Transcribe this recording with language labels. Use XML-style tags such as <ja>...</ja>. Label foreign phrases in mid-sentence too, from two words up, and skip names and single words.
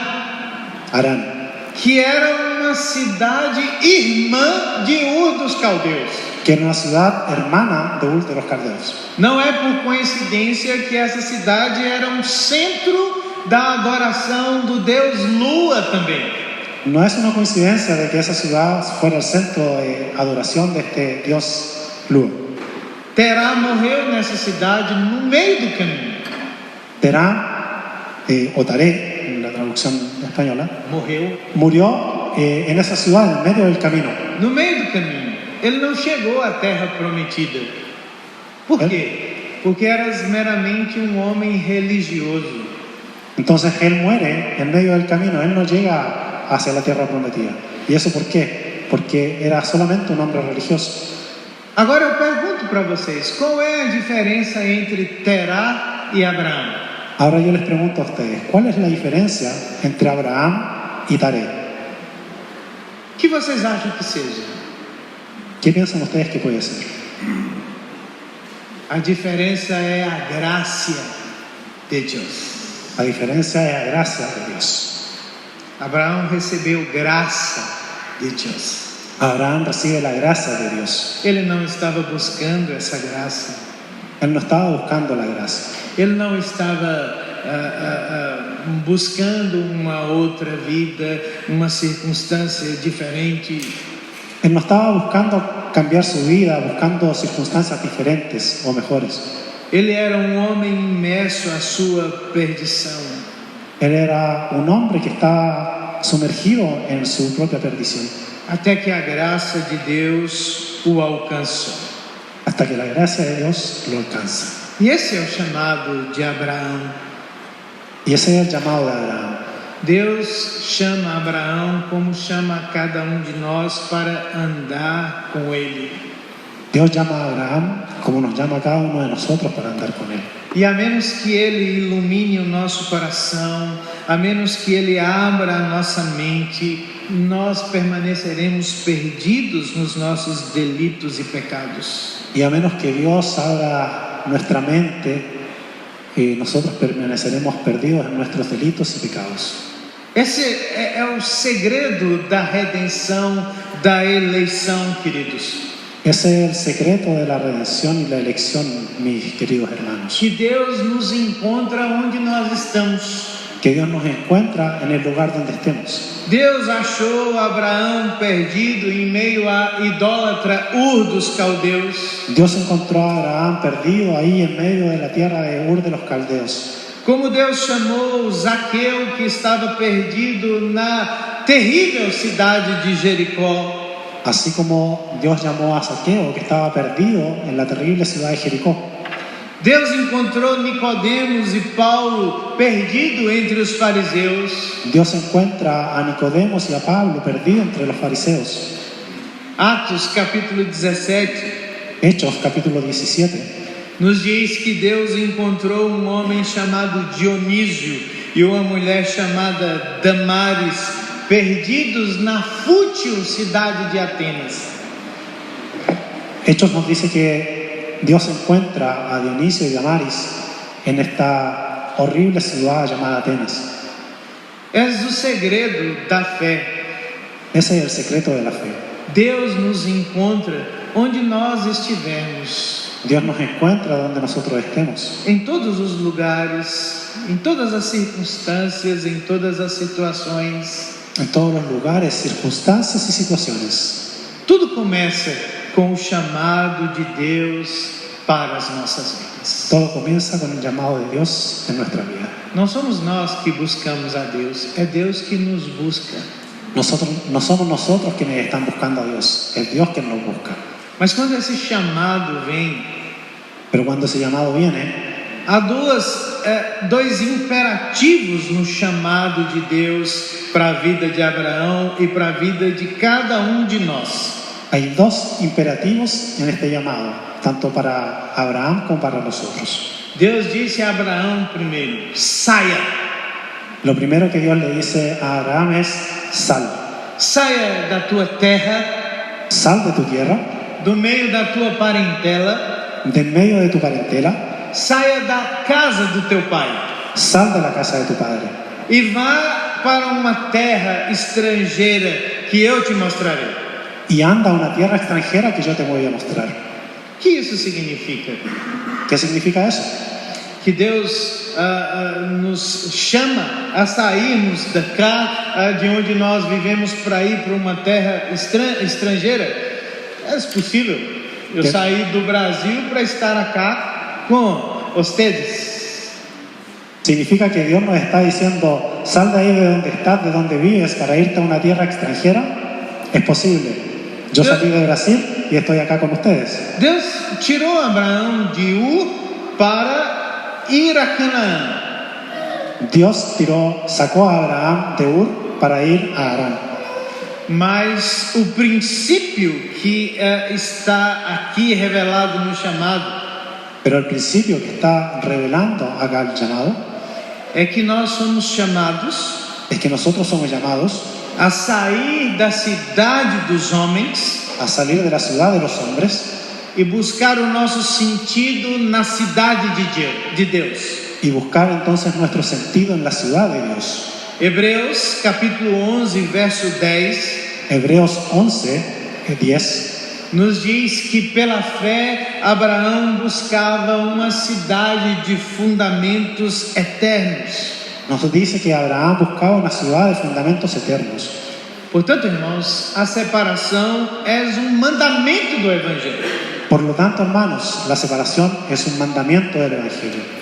<pt>Harán, que era uma cidade irmã de Ur dos Caldeus.</pt> <es>que era una ciudad hermana de Ur de los Caldeos.</es> <pt>Não é por coincidência que essa cidade era um centro da adoração do Deus Lua também.</pt> <es>No es una coincidencia de que esa ciudad fuera el centro de adoración de este Dios Lua.</es> <pt>Terá morreu nessa cidade no meio do caminho.</pt> <es>Terá, o Taré, en la traducción española,</es> <pt>Morreu</pt> <es>murió en esa ciudad, en medio del camino.</es> <pt>no meio do caminho. Ele não chegou à terra prometida. Por quê? Porque eras meramente um homem religioso.</pt> <es>Entonces él muere en medio del camino, él no llega hacia la tierra prometida. ¿Y eso por qué? Porque era solamente un hombre religioso.</es> <pt>Agora eu pergunto para vocês, qual é a diferença entre Terá e Abraão?</pt> <es>Ahora yo les pregunto a ustedes, ¿cuál es la diferencia entre Abraham y Taré?</es> <pt>O que vocês acham que seja?</pt> <es>¿Qué piensan ustedes que puede ser?</es> <pt>A diferença é a graça de Deus.</pt> <es>La diferencia es la gracia de Dios.</es> <pt>Abraão recebeu graça de Deus.</pt> <es>Abraham recibe la gracia de Dios.</es> <pt>Ele não estava buscando essa graça.</pt> <es>Él no estaba buscando la gracia.</es> <pt>Ele não estava buscando uma outra vida, uma circunstância diferente.</pt> <es>Él no estaba buscando cambiar su vida, buscando circunstancias diferentes o mejores.</es> <pt>Ele era um homem imerso à sua perdição.</pt> <es>Él era un hombre que estaba sumergido en su propia perdición.</es> <pt>Até que a graça de Deus o alcançou.</pt> <es>Hasta que la gracia de Dios lo alcanza.</es> <pt>E esse é o chamado de Abraão.</pt> <es>Y ese es el llamado de Abraham.</es> <pt>Deus chama Abraão como chama a cada um de nós para andar com Ele.</pt> <es>Dios llama a Abraham como nos llama a cada uno de nosotros para andar con Él.</es> <pt>E a menos que Ele ilumine o nosso coração, a menos que Ele abra a nossa mente, nós permaneceremos perdidos nos nossos delitos e pecados.</pt> <es>Y a menos que Dios abra nuestra mente, nosotros permaneceremos perdidos en nuestros delitos y pecados.</es> <pt>Esse é o segredo da redenção, da eleição, queridos.</pt> <es>Ese es el secreto de la redención y la elección, mis queridos hermanos.</es> <pt>Que Deus nos encontra onde nós estamos.</pt> <es>Que Dios nos encuentra en el lugar donde estemos.</es> <pt>Deus achou Abraão perdido em meio à idólatra Ur dos caldeus.</pt> <es>Dios encontró a Abraham perdido ahí en medio de la tierra de Ur de los caldeos.</es> <pt>Como Deus chamou Zaqueu, que estava perdido na terrível cidade de Jericó.</pt> <es>Así como Dios llamó a Zaqueo, que estaba perdido en la terrible ciudad de Jericó.</es> <pt>Deus encontrou Nicodemos e Paulo perdido entre os fariseus.</pt> <es>Dios encuentra a Nicodemos y a Pablo perdido entre los fariseos.</es> <pt>Atos capítulo 17</pt> <es>Hechos capítulo 17</es> <pt>nos diz que Deus encontrou um homem chamado Dionísio e uma mulher chamada Damaris, perdidos na fútil cidade de Atenas.</pt> <es>Hechos nos dice que Dios encuentra a Dionisio y Damaris en esta horrible ciudad llamada Atenas.</es> <pt>És o segredo da fé.</pt> <es>Ese es el secreto de la fe.</es> <pt>Deus nos encontra onde nós estivermos.</pt> <es>Dios nos encuentra donde nosotros estemos.</es> <pt>Em todos os lugares, em todas as circunstâncias, em todas as situações.</pt> <es>En todos los lugares, circunstancias y situaciones.</es> <pt>Tudo começa com o chamado de Deus para as nossas vidas.</pt> <es>Todo comienza con el llamado de Dios en nuestra vida.</es> <pt>Não somos nós que buscamos a Deus, é Deus que nos busca.</pt> <es>No somos nosotros quienes están buscando a Dios, es Dios quien nos busca.</es> <pt>Mas quando esse chamado vem,</pt> <es>Pero cuando ese llamado viene,</es> <pt>há dois imperativos no chamado de Deus para a vida de Abraão e para a vida de cada um de nós.</pt> <es>hay dos imperativos en este llamado, tanto para Abraham como para nosotros.</es> <pt>Deus disse a Abraão primeiro: saia.</pt> <es>Lo primero que Dios le dice a Abraham es: sal.</es> <pt>Saia da tua terra,</pt> <es>Sal de tu tierra,</es> <pt>do meio da tua parentela,</pt> <es>de en medio de tu parentela,</es> <pt>saia da casa do teu pai</pt> <es>sal de la casa de tu padre</es> <pt>e vá para uma terra estrangeira que eu te mostrarei.</pt> <es>y anda a una tierra extranjera que yo te voy a mostrar.</es> <pt>O que isso significa?</pt> <es>¿Qué significa eso?</es> <pt>Que Deus nos chama a sairmos da cá, de onde nós vivemos, para ir para uma terra estrangeira. É possível eu sair do Brasil para estar acá com ustedes.</pt> <es>¿Significa que Dios nos está diciendo: sal de ahí de donde estás, de donde vives, para irte a una tierra extranjera? Es posible. Yo salí de Brasil y estoy acá con ustedes.</es> <pt>Deus tirou Abraão de Ur para ir a Canaã.</pt> <es>Dios sacó a Abraham de Ur para ir a Harán.</es> <pt>Mas o princípio que está aqui revelado no chamado</pt> <es>Pero el principio que está revelando acá el llamado</es> <pt>é que nós somos chamados</pt> <es>es que nosotros somos llamados</es> <pt>a sair da cidade dos homens</pt> <es>a salir de la ciudad de los hombres</es> <pt>e buscar o nosso sentido na cidade de Deus.</pt> <es>y buscar entonces nuestro sentido en la ciudad de Dios.</es> <pt>Hebreus capítulo 11, verso 10</pt> <es>Hebreos 11, 10</es> <pt>nos diz que pela fé Abraão buscava uma cidade de fundamentos eternos.</pt> <es>nos dice que Abraham buscaba una ciudad de fundamentos eternos.</es> <pt>Portanto, irmãos, a separação é mandamento do Evangelho.</pt> <es>Por lo tanto, hermanos, la separación es un mandamiento del Evangelio.</es>